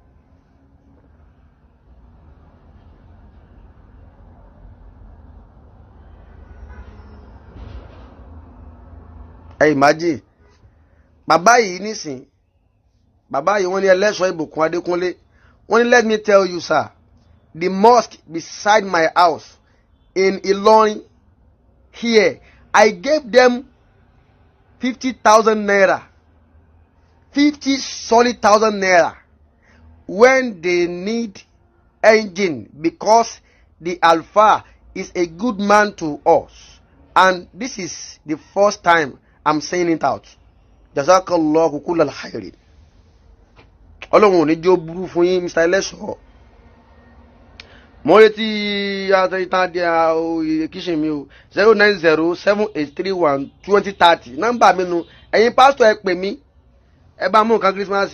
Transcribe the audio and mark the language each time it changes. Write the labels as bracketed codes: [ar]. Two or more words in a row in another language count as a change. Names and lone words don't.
[yo] Imagine bàbá yìí nísìn bàbá yìí wọ́n ní ẹlẹ́ṣọ́ ìbùkún Adékúnlé wọ́n ní let [en] me tell you sir the mosque beside my house in Ilorin here I gave them 50,000 naira 50 solid thousand naira when they need engine because the Alpha is a good man to us and this is the first time I'm saying it out. [ar] جزاك الله كل خير. [yo] Ọlọ́run ò ní jó burú fún yín Mr. Ẹlẹ́ṣọ̀. Mo retí ìtàn kíṣìn mi o 09078312030 nọ́mbà mi nu ẹ̀yin pásítọ̀ ẹ pè mí ẹ bá mú nǹkan kírísímàsì.